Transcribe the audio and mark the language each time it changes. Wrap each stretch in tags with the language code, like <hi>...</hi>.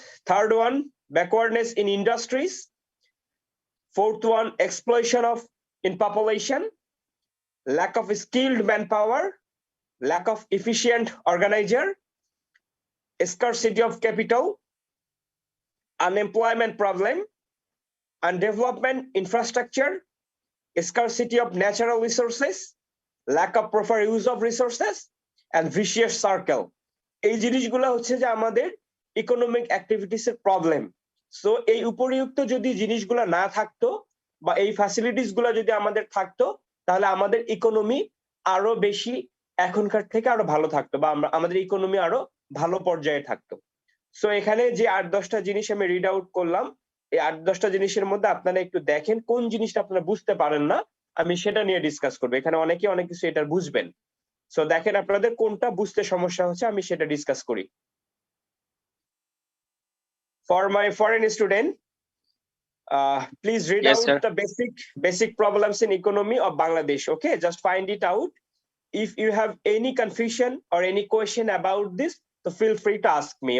<en>Third one, backwardness in industries. Fourth one, exploitation of in population, lack of skilled manpower, lack of efficient organizer, scarcity of capital, unemployment problem, undevelopment infrastructure, scarcity of natural resources, lack of proper use of resources, and vicious circle.</en> <bn>এই জিনিসগুলো হচ্ছে যে আমাদের economic activities এর problem. So এই উপরিউক্ত যদি জিনিসগুলো না থাকতো, বা এই ফ্যাসিলিটিস গুলো যদি আমাদের থাকতো, তাহলে আমাদের ইকোনমি আরো বেশি এখনকার থেকে আরো ভালো থাকতো, বা আমাদের ইকোনমি আরো ভালো পর্যায়ে থাকতো। সো এখানে যে 8-10টা জিনিস আমি রিড আউট করলাম, এই 8-10টা জিনিসের মধ্যে আপনারা একটু দেখেন কোন জিনিসটা আপনারা বুঝতে পারেন না, আমি সেটা নিয়ে ডিসকাস করবো। এখানে অনেকে অনেক কিছু এটা বুঝবেন, সো দেখেন আপনাদের কোনটা বুঝতে সমস্যা হচ্ছে, আমি সেটা ডিসকাস করি।</bn> <en>For my foreign student, please read Yes, out sir. the basic problems in economy of Bangladesh. Okay, just find it out. If you have any confusion or any question about this, so feel free to ask me.</en>